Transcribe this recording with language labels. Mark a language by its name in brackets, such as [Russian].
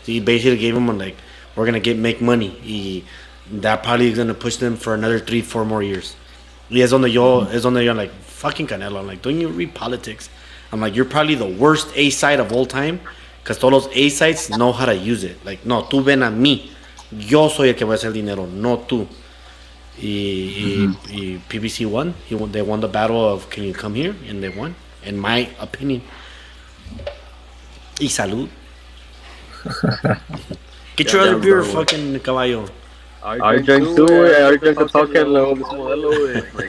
[English] He basically gave him like, we're gonna make money. That probably is gonna push them for another 3-4 more years. [Spanish] Y es donde yo [English] I'm like, fucking Canelo. I'm like, don't you read politics? I'm like, you're probably the worst A side of all time. Because [Spanish] todos los [English] A-sides know how to use it. Like, no, [Spanish] tú ven a mí. Yo soy el que va a hacer dinero, no tú. [English] Y PBC won. They won the battle of can you come here? And they won, in my opinion. [Spanish] Y salud. [English] Get your other beer, fucking caballo. I drank too, I drank a tall can [Spanish] luego mismo modelo, güey.